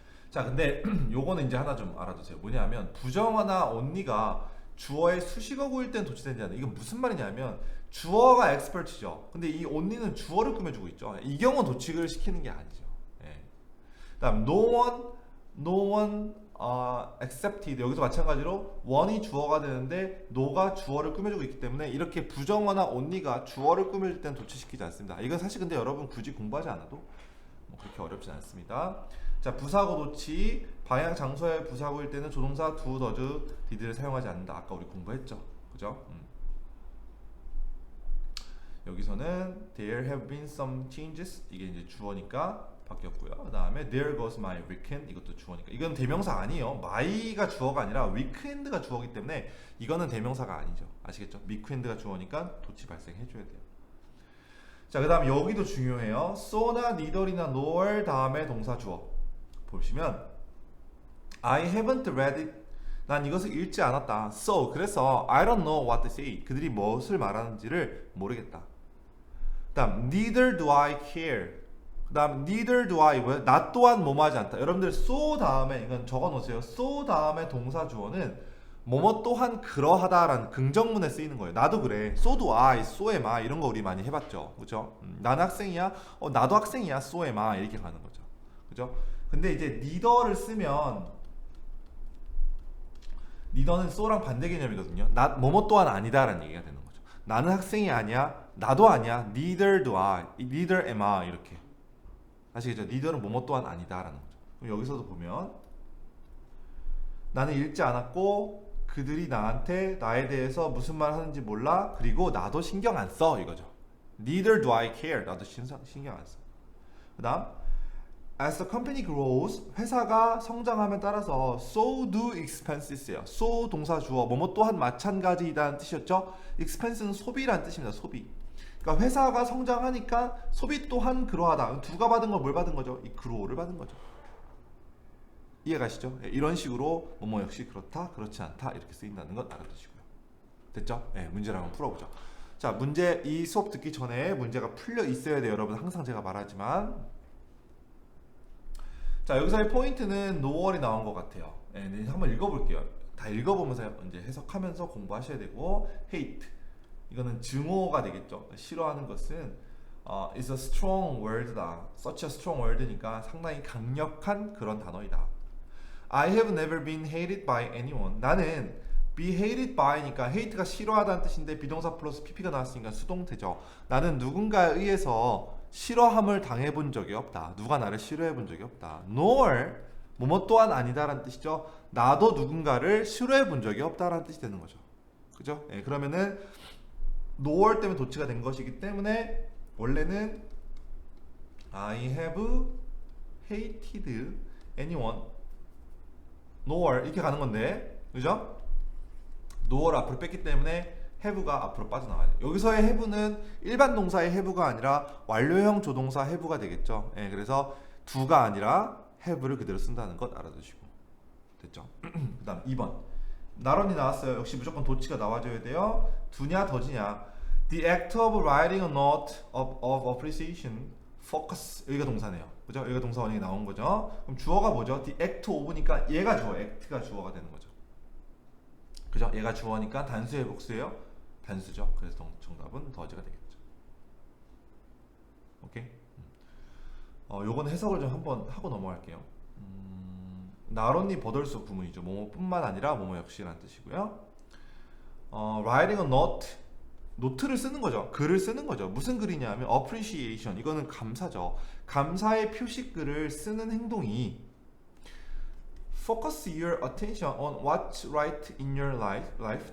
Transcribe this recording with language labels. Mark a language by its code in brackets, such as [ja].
[ko] 자, 근데 요거는 이제 하나 좀 알아두세요. 뭐냐면 부정어나 only가 주어의 수식어구일 땐 도치되지 않는. 이건 무슨 말이냐면 주어가 expert죠. 근데 이 only는 주어를 꾸며주고 있죠. 이 경우 도치를 시키는 게 아니죠. 예. 그다음 [en] no one accepted. [ko] 여기서 마찬가지로 one이 주어가 되는데 no가 주어를 꾸며주고 있기 때문에 이렇게 부정어나 only가 주어를 꾸며줄 땐 도치시키지 않습니다. 이건 사실 근데 여러분 굳이 공부하지 않아도 뭐 그렇게 어렵진 않습니다. 자, 부사구 도치 방향 장소의 부사구일 때는 조동사 do, does, did를 사용하지 않는다. 아까 우리 공부했죠. 그죠? 여기서는 [en] there have been some changes. [ko] 이게 이제 주어니까 바뀌었고요. 그 다음에 [en] there goes my weekend. [ko] 이것도 주어니까. 이건 대명사 아니에요. my가 주어가 아니라 weekend가 주어이기 때문에 이거는 대명사가 아니죠. 아시겠죠? weekend가 주어니까 도치 발생해줘야 돼요. 자, 그 다음 여기도 중요해요. so나 neither이나 nor 다음에 동사 주어 보시면 [en] I haven't read it. [ko] 난 이것을 읽지 않았다. [en] So [ko] 그래서 [en] I don't know what to say. [ko] 그들이 무엇을 말하는지를 모르겠다. 그다음 [en] neither do I care. 그다음 neither do I. [ko] 나 또한 뭐뭐하지 않다. 여러분들 so 다음에 이건 적어 놓으세요. so 다음에 동사 주어는 뭐뭐 또한 그러하다라는 긍정문에 쓰이는 거예요. 나도 그래. [en] so do I, so am I [ko] 이런 거 우리 많이 해봤죠. 그죠? 나는 학생이야. 나도 학생이야. [en] so am I [ko] 이렇게 가는 거죠. 그죠? 근데 이제 neither를 쓰면 neither는 so랑 반대 개념이거든요. 나 뭐뭐 또한 아니다라는 얘기가 되는 거죠. 나는 학생이 아니야. 나도 아니야. [en] neither do I, neither am I [ko] 이렇게. 아시겠죠? neither는 뭐뭐 또한 아니다라는 거죠. 그럼 여기서도 보면 나는 읽지 않았고 그들이 나한테 나에 대해서 무슨 말 하는지 몰라. 그리고 나도 신경 안 써 이거죠. [en] neither do I care. [ko] 나도 신경 안 써. 그다음 [en] as the company grows, [ko] 회사가 성장함에 따라서 [en] so do expenses [ko] 예요. so 동사 주어 뭐뭐 또한 마찬가지이다는 뜻이었죠. expense는 소비라는 뜻입니다. 소비. 그러니까 회사가 성장하니까 소비 또한 그러하다. 누가 받은 걸 뭘 받은 거죠? 이 grow를 받은 거죠. 이해가시죠? 이런 식으로 뭐뭐 역시 그렇다, 그렇지 않다 이렇게 쓰인다는 것 알아두시고요. 됐죠? 네, 문제를 한번 풀어보죠. 자, 문제 이 수업 듣기 전에 문제가 풀려 있어야 돼요. 여러분 항상 제가 말하지만 자, 여기서의 포인트는 no월이 나온 것 같아요. 네, 한번 읽어볼게요. 다 읽어보면서 이제 해석하면서 공부하셔야 되고 hate 이거는 증오가 되겠죠. 싫어하는 것은 [en] is a strong word다. [ko] such a strong word니까 상당히 강력한 그런 단어이다. [en] I have never been hated by anyone. [ko] 나는 be hated by니까 hate가 싫어하다는 뜻인데 비동사 플러스 pp가 나왔으니까 수동태죠. 나는 누군가에 의해서 싫어함을 당해본 적이 없다. 누가 나를 싫어해본 적이 없다. nor 뭐뭐 또한 아니다라는 뜻이죠. 나도 누군가를 싫어해본 적이 없다라는 뜻이 되는 거죠. 그죠? 예, 그러면은 nor 때문에 도치가 된 것이기 때문에 원래는 [en] I have hated anyone nor [ko] 이렇게 가는 건데, 그죠? nor 앞으로 뺐기 때문에 have가 앞으로 빠져나와야 돼요. 여기서의 have는 일반 동사의 have가 아니라 완료형 조동사 have가 되겠죠. 예, 그래서 do가 아니라 have를 그대로 쓴다는 것 알아두시고. 됐죠? 그 다음 2번 나런이 나왔어요. 역시 무조건 도치가 나와줘야 돼요. do냐 does냐. [en] The act of writing a note of appreciation focus. [ko] 여기가 동사네요. 그죠? 여기가 동사 원형이 나온 거죠. 그럼 주어가 뭐죠? The act of니까 얘가 주어, act가 주어가 되는 거죠. 그죠? 얘가 주어니까 단수의 복수예요. 단수죠. 그래서 정답은 does가 되겠죠. 오케이? 요건 해석을 좀 한번 하고 넘어갈게요. not only but also 구문이죠. 뭐뭐뿐만 아니라 뭐뭐 역시라는 뜻이고요. writing a note 노트를 쓰는 거죠. 글을 쓰는 거죠. 무슨 글이냐 하면 appreciation. 이거는 감사죠. 감사의 표시글을 쓰는 행동이 [en] focus your attention on what's right in your life.